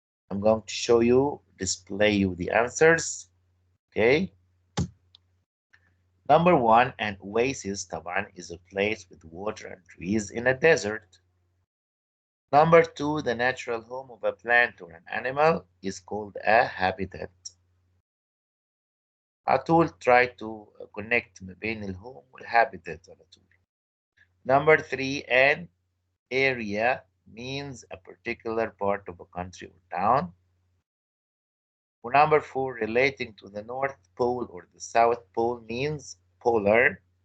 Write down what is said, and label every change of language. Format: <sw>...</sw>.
<en>I'm going to show you, display you the answers. Okay. Number 1, an oasis طبعا is a place with water and trees in a desert. Number 2, the natural home of a plant or an animal is called a habitat.</en> <ar>على طول</ar> <en>try to connect</en> <ar>ما بين الهوم والhabitat على طول.</ar> <en>Number 3, an area means a particular part of a country or town. Number 4, relating to the North Pole or the South Pole means polar.</en>